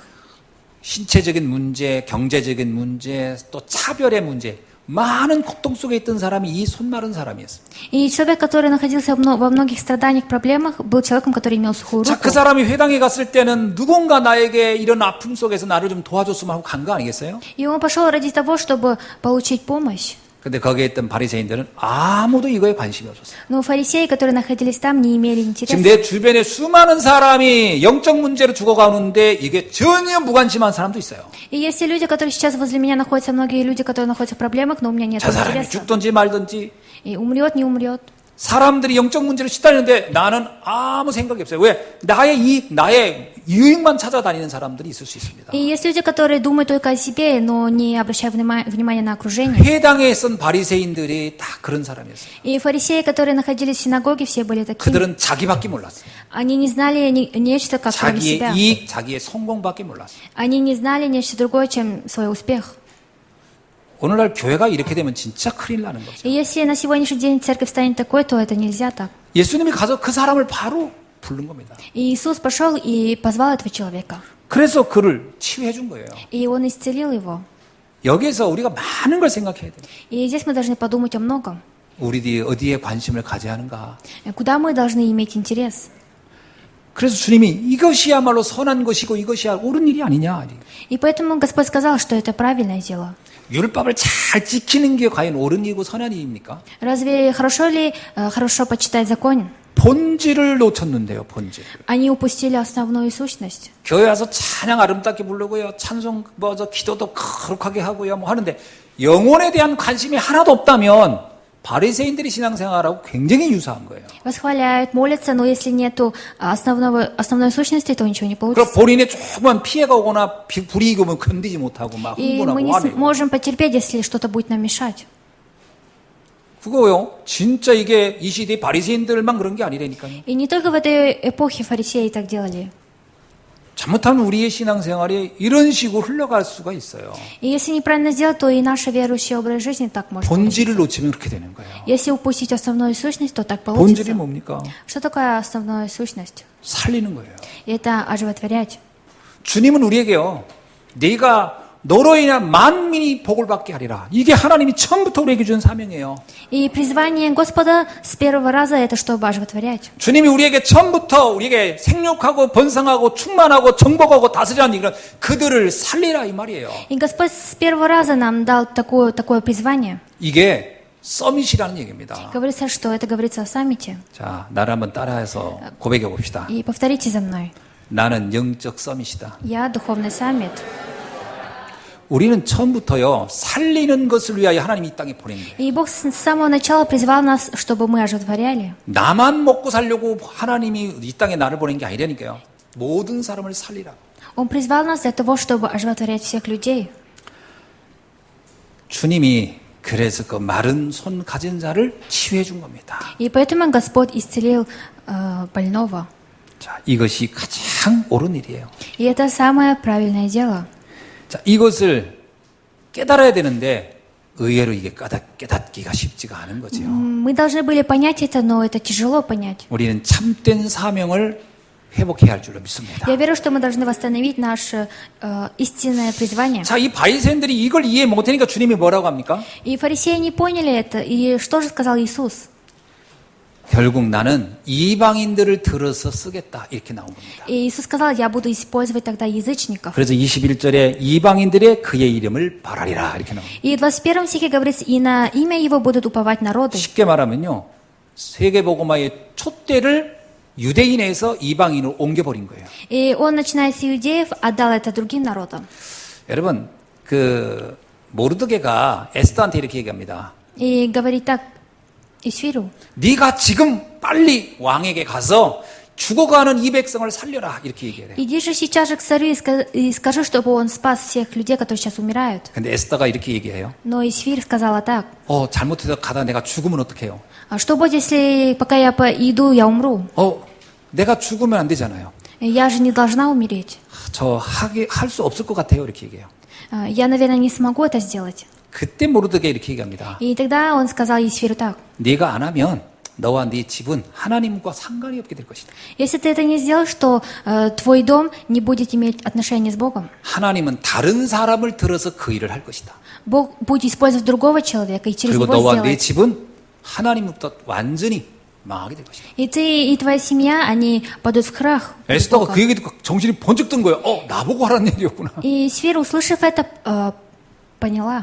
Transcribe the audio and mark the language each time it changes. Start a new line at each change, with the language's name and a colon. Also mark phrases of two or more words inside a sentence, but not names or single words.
Korean: 신체적인 문제, 경제적인 문제, 또 차별의 문제, 많은 고통 속에 있던 사람이 이 손 마른 사람이었어요.
Russian: И человек, который находился во многих страданиях, проблемах, был человеком, который имел сухую
Korean: 자,
Russian: руку.
Korean: 그 사람이 회당에 갔을 때는 누군가 나에게 이런 아픔 속에서 나를 좀 도와줬으면 하고 간 거 아니겠어요?
Russian: И он пошел ради того, чтобы получить помощь.
Korean: 근데 거기에 있던 바리새인들은 아무도 이거에 관심이 없었어요.
Russian: Но фарисеи, которые находились там, не имели
Korean: 지금
Russian: интереса.
Korean: 내 주변에 수많은 사람이 영적 문제로 죽어가는데 이게 전혀 무관심한 사람도 있어요.
Russian: И есть и люди, которые сейчас возле меня находятся, многие люди, которые находятся в проблемах, но у меня нет
Korean: 저 사람이
Russian: интереса.
Korean: 죽든지 말든지
Russian: И умрет, не умрет.
Korean: 사람들이 영적 문제로 시달리는데 나는 아무 생각이 없어요. 왜? 나의 이익, 나의 유익만 찾아다니는 사람들이 있을 수 있습니다.
Russian: И есть люди, которые думают только о себе, но не обращают внимания на окружение.
Korean: 회당에 있던 바리새인들이 다 그런 사람이었어요.
Russian: И фарисеи, которые находились в синагоге, все были такими.
Korean: 그들은 자기밖에 몰랐어요.
Russian: Они не знали нечто, как кроме
Korean: 자기의
Russian: себя.
Korean: 이익, 자기의 성공밖에 몰랐어요.
Russian: Они не знали нечто другое, чем свой успех.
Korean: 오늘날 교회가 이렇게 되면 진짜 큰일 나는 거죠.
Russian: И если на сегодняшний день церковь станет такой, то это нельзя так.
Korean: 예수님이 가서 그 사람을 바로 부른 겁니다.
Russian: И Иисус пошел и позвал этого человека.
Korean: 그래서 그를 치유해 준 거예요.
Russian: И он исцелил его.
Korean: 여기에서 우리가 많은 걸 생각해야 돼요.
Russian: И здесь мы должны подумать о многом.
Korean: 우리들이 어디에 관심을 가져야 하는가.
Russian: Куда мы должны иметь интерес.
Korean: 그래서 주님이 이것이야말로 선한 것이고 이것이야 옳은 일이 아니냐.
Russian: И поэтому Господь сказал, что это правильное дело.
Korean: 율법을 잘 지키는 게 과연 옳은 일이고 선한 일입니까?
Russian: Разве хорошо ли хорошо почитать закон?
Korean: 본질을 놓쳤는데요, 본질.
Russian: Они упустили основную сущность.
Korean: 교회 와서 찬양 아름답게 부르고요, 찬송 기도도 거룩하게 하고요, 뭐 하는데 영혼에 대한 관심이 하나도 없다면 바리새인들이 신앙생활하고 굉장히 유사한 거예요.
Russian: Восхваляют, молятся, но если нету основной сущности, то ничего не
Korean: 그럼
Russian: получится.
Korean: 본인의 조그만 피해가 오거나 불이익이 오면 견디지 못하고 막
Russian: И мы
Korean: 흥분하고
Russian: не
Korean: 화내고.
Russian: сможем потерпеть, если что-то будет нам мешать.
Korean: 그거요, 진짜 이게 이 시대 바리새인들만 그런 게 아니라니까요.
Russian: И не только в этой эпохе фарисеи так делали.
Korean: 잘못하면 우리의 신앙생활이 이런 식으로 흘러갈 수가 있어요.
Russian: И если неправильно сделать, то и наш верующий образ жизни так может
Korean: 본질을
Russian: получиться.
Korean: 놓치면 그렇게 되는 거예요.
Russian: Если упустить основную сущность, то так
Korean: 본질이
Russian: получится.
Korean: 뭡니까?
Russian: Что такое основная сущность?
Korean: 살리는 거예요.
Russian: Это оживотворять.
Korean: 주님은 우리에게요, 네가 너로 인한 만민이 복을 받게 하리라. 이게 하나님이 처음부터 우리에게 준 사명이에요.
Russian: И призвание Господа с первого раза это чтобы оживотворять.
Korean: 주님이 우리에게 처음부터 우리에게 생육하고 번성하고 충만하고 정복하고 다스리라는 이런 그들을 살리라 이 말이에요.
Russian: И Господь с первого раза нам дал такое призвание.
Korean: 이게 서밋이라는 얘기입니다.
Russian: Говорится, что это говорится о саммите.
Korean: 자, 나를 한번 따라해서 고백해 봅시다.
Russian: И повторите за мной.
Korean: 나는 영적 서밋이다.
Russian: Я духовный саммит.
Korean: 우리는 처음부터요, 살리는 것을 위하여 하나님이 이 땅에 보낸 거예요. И Бог с самого начала призвал нас, чтобы мы оживотворяли. 나만 먹고 살려고 하나님이 이 땅에 나를 보낸 게 아니라니까요. 모든 사람을 살리라.
Russian: Он призвал нас для того, чтобы оживотворять всех людей.
Korean: 주님이 그래서 그 마른 손 가진 자를 치유해 준 겁니다.
Russian: И поэтому Господь исцелил больного.
Korean: 자, 이것이 가장 옳은 일이에요.
Russian: И это самое правильное дело.
Korean: 자, 이것을 깨달아야 되는데 의외로 이게 깨닫기가 쉽지가 않은 거죠.
Russian: Мы должны были понять это, но это тяжело понять.
Korean: 우리는 참된 사명을 회복해야 할 줄로 믿습니다.
Russian: Я верю, что мы должны восстановить наше истинное призвание.
Korean: 자, 이 바리새인들이 이걸 이해 못하니까 주님이 뭐라고 합니까?
Russian: И фарисеи не поняли это. И что же сказал Иисус?
Korean: 결국 나는 이방인들을 들어서 쓰겠다 이렇게 나온 겁니다.
Russian: И Иисус сказал, я буду использовать тогда язычников.
Korean: 그래서 21절에 이방인들의 그의 이름을 바라리라 이렇게 나옵니다.
Russian: И в 21 стихе говорится, и на имя его будут уповать народы.
Korean: 쉽게 말하면요, 세계복음화의 촛대를 유대인에서 이방인으로 옮겨버린 거예요.
Russian: И он, начиная с иудеев, отдал это другим народам.
Korean: 여러분, 그 모르드게가 에스더한테 이렇게 얘기합니다.
Russian: И говорит так, Исфиру,
Korean: 네가 지금 빨리 왕에게 가서 죽어가는 이 백성을 살려라 이렇게 얘기해요.
Russian: иди же сейчас же к царю и скажи, чтобы он спас всех людей, которые сейчас умирают.
Korean: 근데 에스더가 이렇게 얘기해요.
Russian: Но Исфир сказала так,
Korean: 잘못해서 가다 내가 죽으면 어떡해요?
Russian: а что будет, если пока я иду, я умру?
Korean: 내가 죽으면 안 되잖아요.
Russian: Я же не должна умереть.
Korean: 할 수 없을 것 같아요. 이렇게 얘기해요.
Russian: Я, наверное, не смогу это сделать.
Korean: 그때 모르드게 이렇게 얘기합니다.
Russian: И тогда он сказал Есфиру так.
Korean: 네가 안 하면 너와 네 집은 하나님과 상관이 없게 될 것이다.
Russian: Если ты это не сделаешь, то твой дом не будет иметь отношения с Богом.
Korean: 하나님은 다른 사람을 들어서 그 일을 할 것이다.
Russian: Бог будет использовать другого человека и через
Korean: 그리고
Russian: него
Korean: 너와 네
Russian: сделать.
Korean: 집은 하나님부터 완전히 망하게 될 것이다.
Russian: И ты, и твоя семья, они падут в крах. пред
Korean: 에스더가
Russian: Богом.
Korean: 그 얘기 듣고 정신이 번쩍 든 거예요. 나보고 하라는 얘기였구나.
Russian: И Есфира, услышав это, поняла.